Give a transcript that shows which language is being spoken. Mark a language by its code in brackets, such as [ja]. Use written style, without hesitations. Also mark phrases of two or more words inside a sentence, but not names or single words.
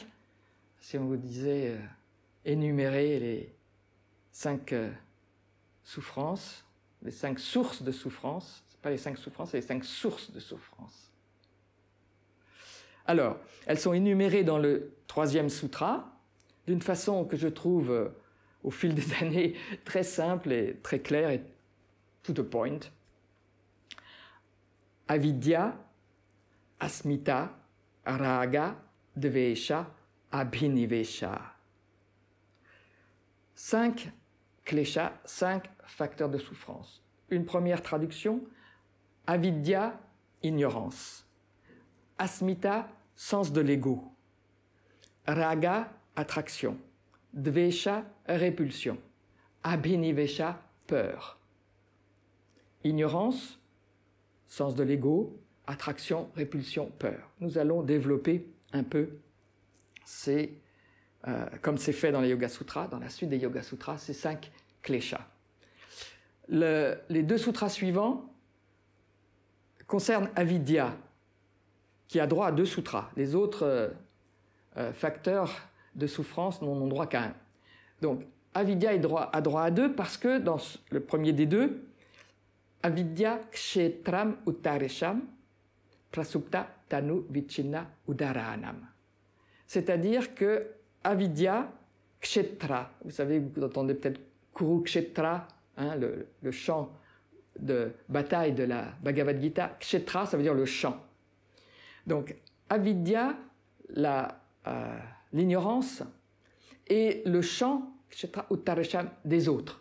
[fr] Si on vous disait énumérer les 5 souffrances, les 5 sources de souffrance, ce n'est pas les 5 souffrances, c'est les 5 sources de souffrance. Alors, elles sont énumérées dans le 3e sutra, d'une façon que je trouve, au fil des années, très simple et très claire et [en] to the point. [sa] Avidya, asmita, raga, dvesha, abhinivesha. [fr] 5 kleshas, 5 facteurs de souffrance. Une première traduction, avidya, ignorance. Asmita, sens de l'ego. Raga, attraction. Dvesha, répulsion. Abhinivesha, peur. Ignorance, sens de l'ego, attraction, répulsion, peur. Nous allons développer un peu comme c'est fait dans les Yoga Sutras, dans la suite des Yoga Sutras, ces 5 kleshas. Les 2 sutras suivants concernent avidya, qui a droit à 2 sutras. Les autres facteurs de souffrance n'ont droit qu'à 1. Donc, avidya a droit à 2 parce que dans le premier des 2, [sa] avidya kshetram uttaresham prasupta tanu vichinna udaranam. [fr] C'est-à-dire que [sa] avidya, kshetra, [fr] vous savez, vous entendez peut-être Kurukshetra, le chant de bataille de la Bhagavad Gita. Kshetra, ça veut dire le champ. Donc, avidya, l'ignorance, et le champ, [sa] kshetra uttaresham, [fr] des autres.